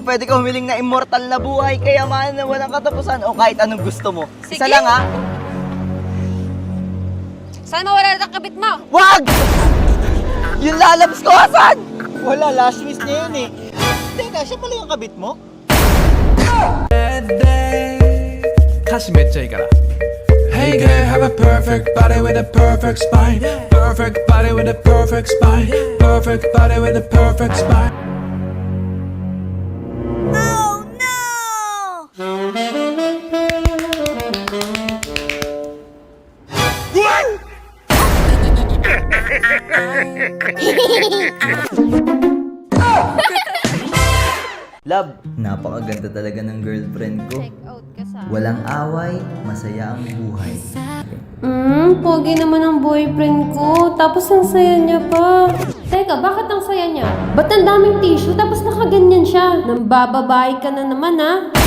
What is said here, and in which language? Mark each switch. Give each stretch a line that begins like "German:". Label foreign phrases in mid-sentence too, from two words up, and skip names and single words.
Filipino: Pwede ka humiling na immortal na buhay, kayamanan na walang katapusan, o kahit anong gusto mo. Isa Sige. lang, ha? Sana mawala na ang kabit mo! Wag! Yung lalabs ko, asan? Wala,
English: last wish
Filipino: niya yun eh. Teka, siya pala yung kabit mo?
Japanese: 歌詞めっちゃいいから
English: Hey girl, have a perfect body with a perfect spine Perfect body with a perfect spine Perfect body with a perfect spine Oh no!
Filipino: Love, napakaganda talaga ng girlfriend ko.
English: Check out
Filipino: ka sa... Walang away, masaya ang buhay. Pogi naman ang boyfriend ko. Tapos ang saya niya pa. Teka, bakit ang saya niya? Ba't ang daming tissue tapos nakaganyan siya? Nambababae ka na naman, ha?